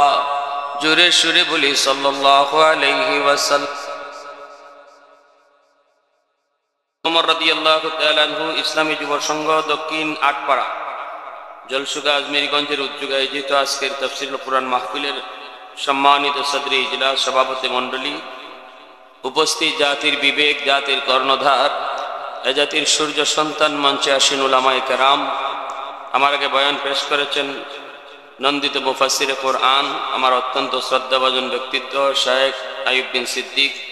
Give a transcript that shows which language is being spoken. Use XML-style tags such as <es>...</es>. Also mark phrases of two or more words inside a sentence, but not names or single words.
<bn>জোরে সুরে বলি</bn> <ar>صلى الله عليه وسلم.</ar> <bn>ওমর</bn> <ar>رضي الله تعالى عنه</ar> <bn>ইসলামী যুব সংঘ দক্ষিণ আটপাড়া জলসুগা আজমেরীগঞ্জের উদ্যোগে আয়োজিত আজকের</bn> <ar>تفسير القرآن</ar> <bn>মাহফিলের সম্মানিত সদরে ইজলাস সভাপতি মণ্ডলী, উপস্থিত জাতির বিবেক জাতির কর্ণধার এ জাতির সূর্য সন্তান মঞ্চে আসীন উলামায়ে কেরাম, আমার আগে বয়ান পেশ করেছেন নন্দিত মুফাসসিরে কোরআন আমার অত্যন্ত শ্রদ্ধাভাজন ব্যক্তিত্ব শায়েখ আইয়ুব বিন সিদ্দিক।</bn>